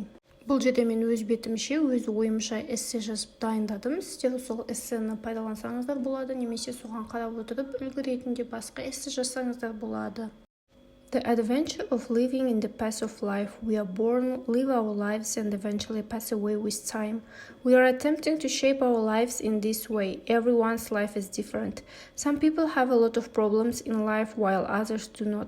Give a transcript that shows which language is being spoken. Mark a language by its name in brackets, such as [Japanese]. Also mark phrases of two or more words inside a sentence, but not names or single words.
[Kazakh] Бұл жерде мен өз бетімше, өз ойымша эссе жазып дайындадым. Сіздер сол эссені пайдалансаңыздар болады, немесе соған қарап отырып үлгі ретінде басқа эссе жазсаңыздар болады. [English] The adventure of living in the path of life. We are born, live our lives, and eventually pass away with time. We are attempting to shape our lives in this way. Everyone's life is different. Some people have a lot of problems in life while others do not.